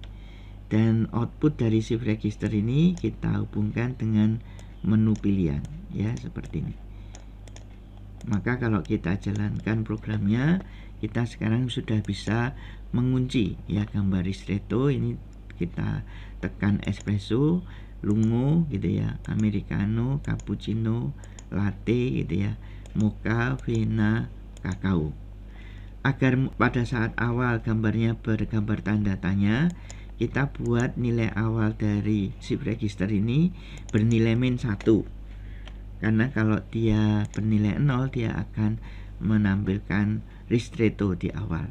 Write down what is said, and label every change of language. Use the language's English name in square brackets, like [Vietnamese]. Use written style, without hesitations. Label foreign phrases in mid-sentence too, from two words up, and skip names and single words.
[Indonesian] Dan output dari [English] shift register [Indonesian] ini kita hubungkan dengan menu pilihan ya, seperti ini. Maka kalau kita jalankan programnya, kita sekarang sudah bisa mengunci ya gambar ristretto. Ini kita tekan espresso, lungo gitu ya, americano, cappuccino, latte gitu ya, mocha, vena, kakao. Agar pada saat awal gambarnya bergambar tanda tanya, kita buat nilai awal dari [English] shift register [Indonesian] ini bernilai min 1. Karena kalau dia bernilai 0, dia akan menampilkan ristretto di awal.